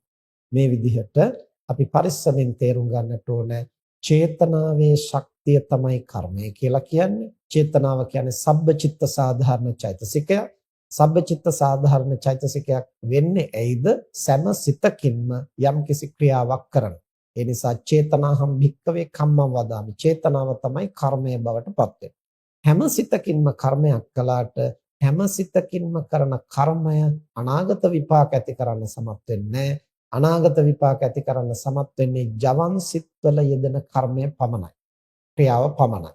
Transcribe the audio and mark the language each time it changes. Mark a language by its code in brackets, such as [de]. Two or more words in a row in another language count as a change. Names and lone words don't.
[si] මේ විදිහට අපි පරිස්සමෙන් තේරුම් ගන්නට ඕන චේතනාවේ ශක්තිය තමයි කර්මය කියලා කියන්නේ. චේතනාව කියන්නේ සබ්බචිත්ත සාධාරණ චෛතසිකය. සබ්බචිත්ත සාධාරණ චෛතසිකයක් වෙන්නේ ඇයිද? සෑම සිතකින්ම යම්කිසි ක්‍රියාවක් කරන. ඒ නිසා [pi] චේතනාහම් භික්කවේ කම්මං වදාමි. [si] චේතනාව තමයි කර්මය බවට පත් වෙන්නේ. හැම සිතකින්ම කර්මයක් කළාට හැම සිතකින්ම කරන කර්මය අනාගත විපාක ඇති කරන්න සමත් වෙන්නේ නැහැ. අනාගත විපාක ඇති කරන්න සමත් වෙන්නේ ජවන් සිත්වල යෙදෙන කර්මය පමණයි. ක්‍රියාව පමණයි.